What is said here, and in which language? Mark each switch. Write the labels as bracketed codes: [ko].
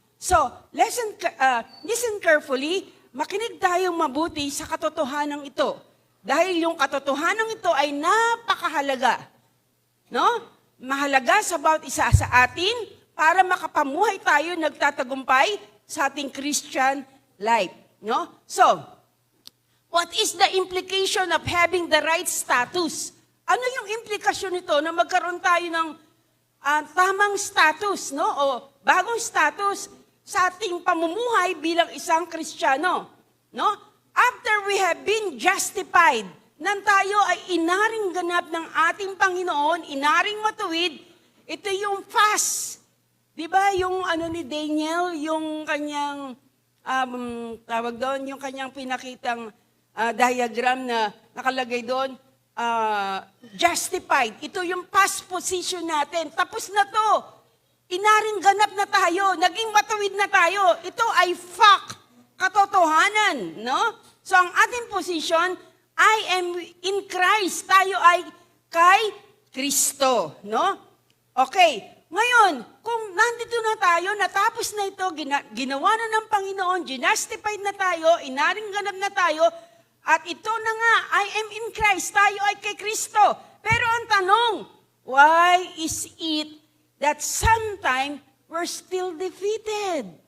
[en] So, listen carefully, [tl] makinig tayong mabuti sa katotohanan ito. Dahil yung katotohanan ito ay napakahalaga. No? Mahalaga sa bawat isa sa atin para makapamuhay tayo nagtatagumpay sa ating Christian life. No? [en] So, what is the implication of having the right status? [tl] Ano yung implikasyon nito na magkaroon tayo ng tamang status, no? O bagong status sa ating pamumuhay bilang isang Kristiyano, no? [en] After we have been justified, [tl] nang tayo ay inaring ganap ng ating Panginoon, inaring matuwid, ito yung fast. Di ba yung ano ni Daniel, yung kanyang, tawag doon, yung kanyang pinakitang diagram na nakalagay doon, justified. Ito yung past position natin. Tapos na to. Inaring ganap na tayo. Naging matuwid na tayo. Ito ay fact. Katotohanan. No? [en] So [tl] ang ating [en] position, I am in Christ. [tl] Tayo ay kay Kristo. No? Okay. Ngayon, kung nandito na tayo, natapos na ito, ginawa na ng Panginoon, justified na tayo, inaring ganap na tayo, at ito na nga, [en] I am in Christ, [tl] tayo ay kay Kristo. Pero ang tanong, [en] why is it that sometimes we're still defeated?